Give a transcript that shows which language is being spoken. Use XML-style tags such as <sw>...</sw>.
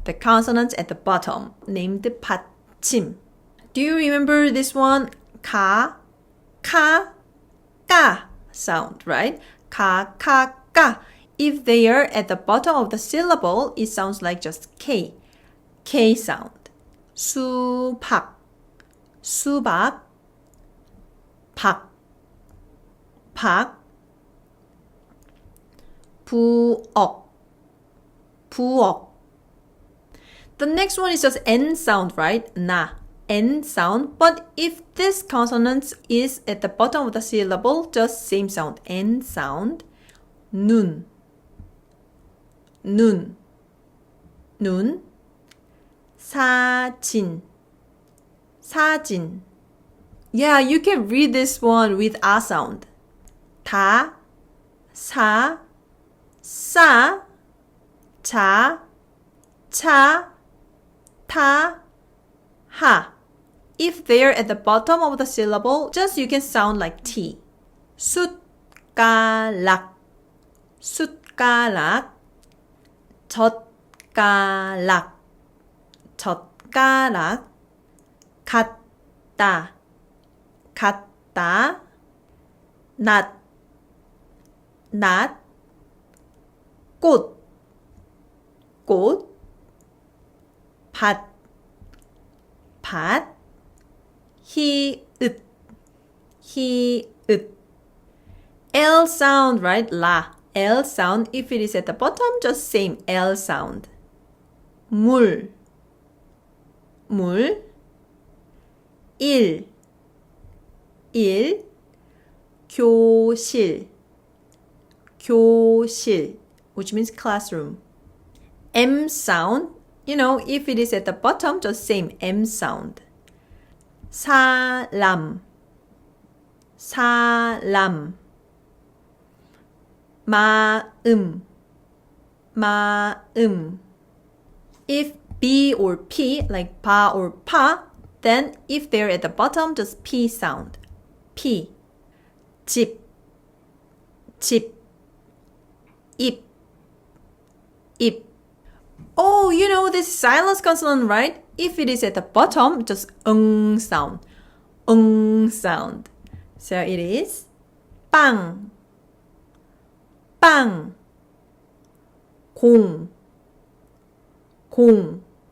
<en>The consonants at the bottom, named Batchim. Do you remember this one? Ka, ka, ka sound, right? Ka, ka, ka. If they are at the bottom of the syllable, it sounds like just K. K sound.</en> <ko>수박, 수박, 박, 박, 부엌, 부엌.</ko> <en>The next one is just N sound, right? Na, N sound. But if this consonant is at the bottom of the syllable, just same sound, N sound.</en> <ko>눈, 눈, 눈. 사진, 사진.</ko> <en>Yeah, you can read this one with A sound.</en> <ko>다, 사, 싸, 자, 차, 타, 하.</ko> <en>If they're at the bottom of the syllable, just you can sound like T.</en> <ko>숟가락, 숟가락, 젓가락, 젓가락, 갔다, 갔다, 낫, 낫, 꽃, 꽃, 밭, 밭, 히읗, 히읗.</ko> <en>L sound, right? La. L sound. If it is at the bottom, just same L sound.</en> <ko>물, 물. 일, 일. 교실, 교실,</ko> <en>which means classroom. M sound. You know, if it is at the bottom, just same M sound.</en> <ko>사람, 사람. 마음, 마음.</ko> <en>If B or P, like 바 or 파, then if they're at the bottom, just P sound.</en> <ko>P. 집, 집. 입, 입.</ko> <en>Oh, you know this silence consonant, right? If it is at the bottom, just sound. Sound. So it is</en> <ko>빵, 빵. 공, 공.</ko>